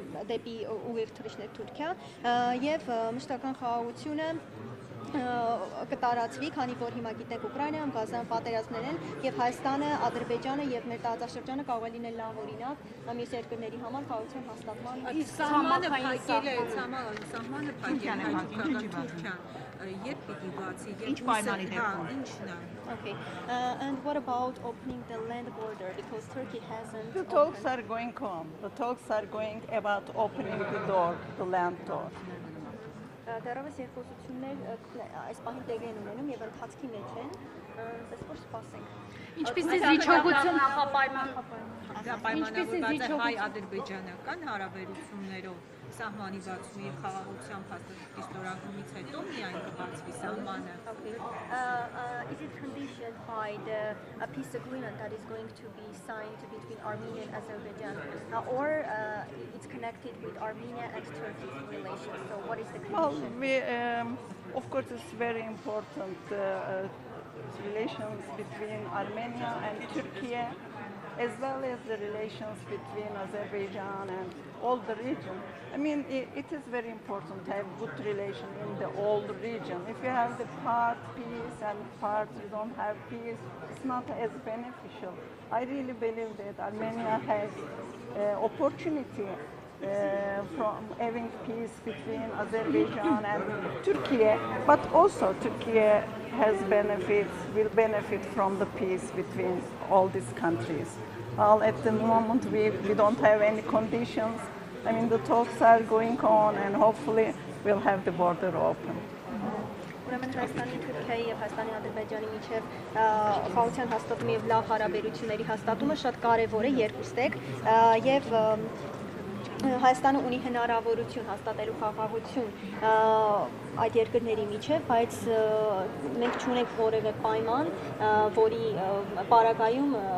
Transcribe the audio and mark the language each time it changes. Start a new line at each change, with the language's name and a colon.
Armenian: դեպի ուղիղ թռիչքներ Թուրքիա եւ մշտական խաղաղությունը կտարածվի, քանի որ հիմա գիտենք Ուկրաինայում Գազան պատերազմներ են եւ Հայաստանը, Ադրբեջանը եւ մեր տարածաշրջանը կարող է լինել լավ օրինակ մյուս երկրների համար խաղաղության հաստատման։ Իսկ սահմանը փակել է, սահմանը փակել է Թուրքիան, երբ պիտի բացի, ինչ պայմանի դեպքում, ինչն է։
English: Okay, and what about opening the land border, because Turkey hasn't. The talks are going on. The talks are going about opening the door, the land door.
Armenian: Դեռևս երկխոսություններ այս պահին տեղի են ունենում եւ ընթացքի մեջ են, ըստ որ սպասենք։ Ինչպես է զիջողություն Պայմանավորված է հայ-ադրբեջանական հարաբերություններով սահմանի բացումի եւ խաղաղության փաստաթղթի ստորագրումից հետո միայն կբացվի սահմանը։
English: Is it conditioned by the peace agreement that is going to be signed between Armenia and Azerbaijan, or it's connected with Armenia and Turkey's relations? So what is the condition? Well, of course, it's very important relations between Armenia and Turkey, as well as the relations between Azerbaijan and all the region. I mean, it is very important to have good relation in the whole region. If you have the part peace and part you don't have peace, it's not as beneficial. I really believe that Armenia has opportunity from having peace between Azerbaijan and Turkey, but also Turkey will benefit from the peace between all these countries. Well, at the moment we don't have any conditions. I mean, the talks are going on, and hopefully we'll have the border open.
Armenian: Ուրեմն Հայաստանի, Թուրքիայի եւ Հայաստանի, Ադրբեջանի միջև խաղաղության հաստատումը եւ լավ հարաբերությունների հաստատումը շատ կարեւոր է երկուստեք եւ Հայաստանը ունի հնարավորություն հաստատելու խաղաղություն այդ երկրների միջև, բայց մենք չունենք որևէ պայման, որի պարագայում